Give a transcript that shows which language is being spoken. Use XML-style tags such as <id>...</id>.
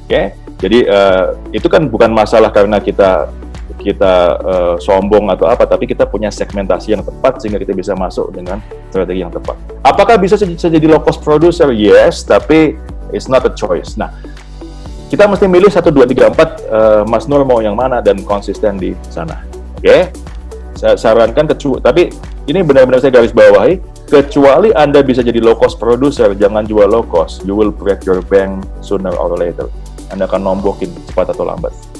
<id>Oke, jadi itu kan bukan masalah karena kita sombong atau apa, tapi kita punya segmentasi yang tepat sehingga kita bisa masuk dengan strategi yang tepat. Apakah bisa jadi low cost producer?</id> <en>Yes, tapi it's not a choice.</en> <id>Nah, kita mesti milih 1, 2, 3, 4. Mas Nur mau yang mana dan konsisten di sana. Oke? Saya sarankan tapi ini benar-benar saya garis bawahi, kecuali Anda bisa jadi low cost producer, jangan jual low cost.</id> <en>You will break your bank sooner or later.</en> <id>Anda akan nombokin cepat atau lambat.</id>